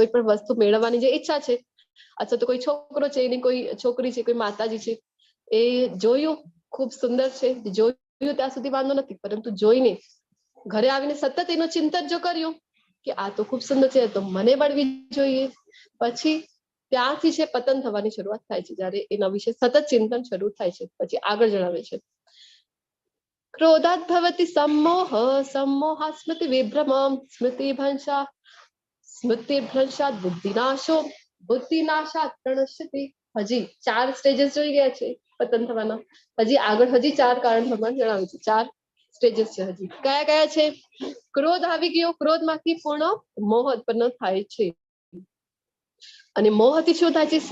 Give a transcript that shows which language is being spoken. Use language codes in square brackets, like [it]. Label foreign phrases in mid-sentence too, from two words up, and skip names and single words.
[gu] કોઈ પણ વસ્તુ મેળવવાની જે ઈચ્છા છે, અથવા તો કોઈ છોકરો છે, એની કોઈ છોકરી છે, કોઈ માતાજી છે, એ જોયું ખૂબ સુંદર છે, જોયું ત્યાં સુધી વાંધો નથી, પરંતુ જોઈને ઘરે આવીને સતત એનું ચિંતન જો કર્યું કે આ તો ખૂબ સુંદર છે, તો મને મળવી જોઈએ, પછી ત્યાંથી છે પતન થવાની શરૂઆત થાય છે. જયારે એના વિશે સતત ચિંતન શરૂ થાય છે. પછી આગળ જણાવે છે, [sa] क्रोधात भवति सम्मोह सम्मोहात् स्मृति विभ्रम स्मृति भंशा स्मृतिभ्रंशात बुद्धिनाशो बुद्धिनाशात प्रणश्यति. [gu] હજી 4 સ્ટેજીસ જોઈ ગયા છે પતન થવાના. હજી આગળ હજી 4 કારણ ભગવાન જણાવે છે. 4 સ્ટેજીસ છે હજી. કયા કયા છે? ક્રોધ આવી ગયો, ક્રોધમાંથી પૂર્ણ મોહ ઉત્પન્ન થાય છે, અને મોહથી શું થાય છે?